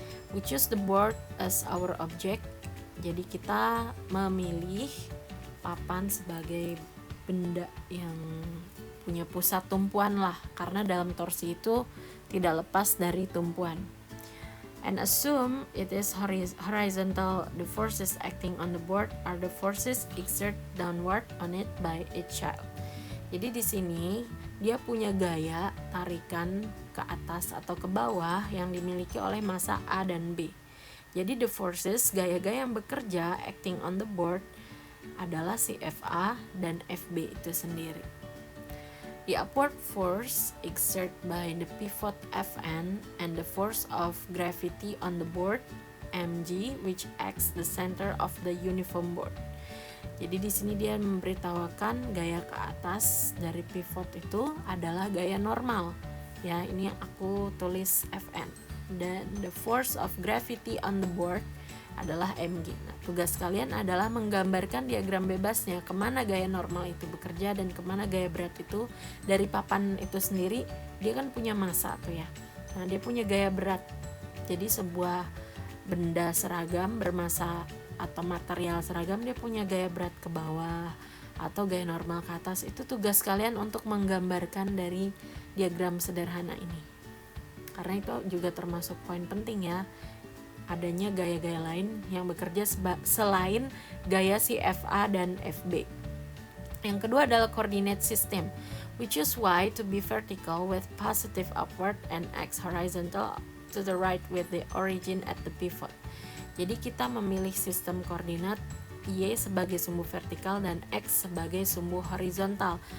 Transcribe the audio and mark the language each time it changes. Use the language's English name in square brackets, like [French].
[English] We choose the board as our object. [Indonesian] Jadi kita memilih papan sebagai benda yang punya pusat tumpuan lah, karena dalam torsi itu tidak lepas dari tumpuan. [English] And assume it is horizontal. The forces acting on the board are the forces exerted downward on it by each child. [Indonesian] Jadi di sini dia punya gaya tarikan ke atas atau ke bawah yang dimiliki oleh massa A dan B. Jadi [English] the forces, [Indonesian] gaya-gaya yang bekerja [English] acting on the board [Indonesian] adalah si FA dan FB itu sendiri. [English] The upward force exerted by the pivot Fn and the force of gravity on the board mg, which acts the center of the uniform board. [Indonesian] Jadi di sini dia memberitahukan gaya ke atas dari pivot itu adalah gaya normal. Ya, ini aku tulis Fn. Dan [English] the force of gravity on the board [Indonesian] adalah mg. Nah, tugas kalian adalah menggambarkan diagram bebasnya, kemana gaya normal itu bekerja dan kemana gaya berat itu dari papan itu sendiri. Dia kan punya massa tuh ya. Nah, dia punya gaya berat. Jadi sebuah benda seragam bermassa atau material seragam, dia punya gaya berat ke bawah atau gaya normal ke atas. Itu tugas kalian untuk menggambarkan dari diagram sederhana ini. Karena itu juga termasuk poin penting ya, adanya gaya-gaya lain yang bekerja selain gaya si FA dan FB. Yang kedua adalah coordinate system. [English] We choose Y to be vertical with positive upward and X horizontal to the right with the origin at the pivot. [Indonesian] Jadi kita memilih sistem koordinat Y sebagai sumbu vertikal dan X sebagai sumbu horizontal.